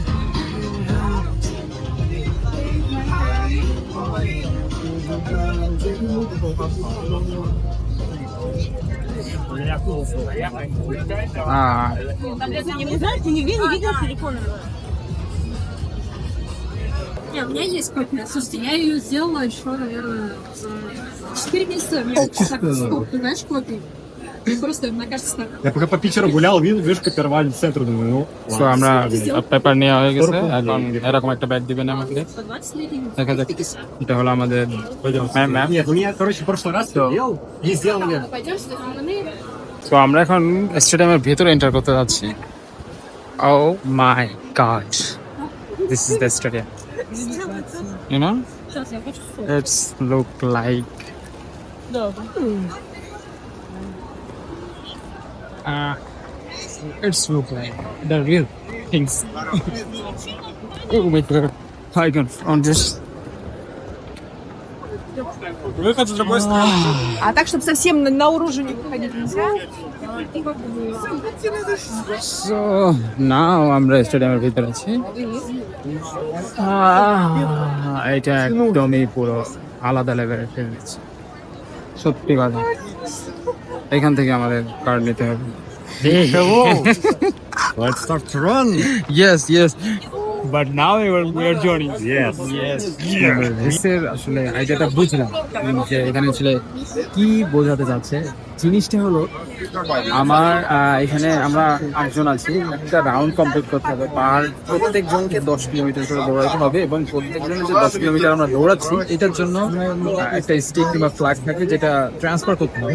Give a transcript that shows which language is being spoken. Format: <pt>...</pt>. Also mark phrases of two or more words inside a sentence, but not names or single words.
<ru>Не знаете, нигде не видел телефона. Не, у меня есть копия. Слушайте, я ее сделала еще, наверное, за 4 месяца. У меня так сколько, знаешь, копий. Просто, мне кажется, так. Я пока по Питеру гулял, видишь, копировальный центр, думаю, ну,</ru> <bn>So আমরা পেপার নেওয়া হয়ে গেছে, এখন এরকম একটা ব্যাগ দিবেন আমাকে।</bn> <ru>По 20 лет я не</ru> <bn>দেখা যাক, এটা হলো আমাদের ম্যাম।</bn> <ru>Нет, у меня, короче, в прошлый раз я делал, и сделал, наверное. Пойдем с тобой.</ru> <bn>তো আমরা এখন স্টেডিয়ামের ভেতরে এন্টার করতে যাচ্ছি।</bn> <en>Oh my god, this is the stadium. You know,</en> <ru>Сейчас я хочу соус.</ru> <en>it's look like</en> <ru>Да.</ru> <en>it's look like the real things. Oh my god, I can on this.</en> <ru>Выход с другой стороны. А так, чтобы совсем наружу не выходить нельзя?</ru> <en>So now</en> <bn>আমরা স্টেডিয়ামের ভিতরে আছি। এটা একদমই পুরো আলাদা লেভেলের ফিলিংস। সত্যি কথা। এখান থেকে আমাদের কার্ড নিতে হবে।</bn> <en>Let's start to run. Yes. But now we are joining. Yes.</en> <bn>রেসের আসলে আইডিয়াটা বুঝলাম যে এখানে আসলে কি বোঝাতে চাচ্ছে। জিনিসটা হলো আমার এখানে আমরা 8 জন আছি, একটা রাউন্ড কমপ্লিট করতে হবে। প্রত্যেক জনকে 10 কিলোমিটার করে দৌড়াতে হবে এবং প্রত্যেক জনের যে 10 কিলোমিটার আমরা দৌড়াচ্ছি এটার জন্য একটা স্টিক কিংবা ফ্ল্যাগ থাকে যেটা ট্রান্সফার করতে হবে।</bn>